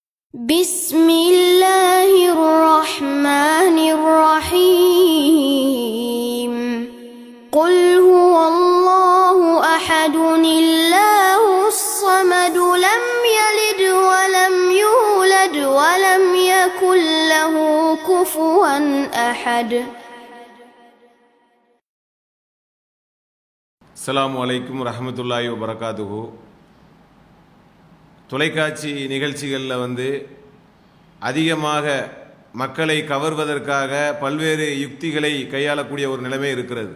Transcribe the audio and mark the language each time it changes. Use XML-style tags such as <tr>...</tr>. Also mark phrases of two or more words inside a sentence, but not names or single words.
<ar>بسم الله الرحمن الرحيم قل هو الله أحد الله الصمد لم يلد ولم يولد ولم يكن له كفوا أحد. السلام عليكم ورحمة الله وبركاته.</ar> <ta>தொலைக்காட்சி நிகழ்ச்சிகளில் அதிகமாக மக்களை கவர்வதற்காக பல்வேறு யுக்திகளை கையாளக்கூடிய ஒரு நிலைமை இருக்கிறது.</ta>